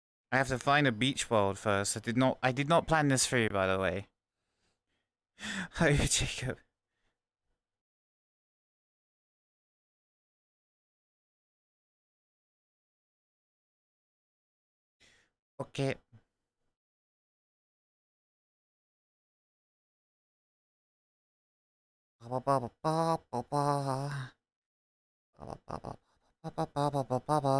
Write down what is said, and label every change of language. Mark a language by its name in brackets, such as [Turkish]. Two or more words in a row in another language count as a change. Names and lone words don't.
[English] I have to find a beach world first. I did not plan this through, by the way. Hi, Jacob. Okay. Ba ba ba ba ba ba. Ba ba ba ba ba ba ba ba ba ba.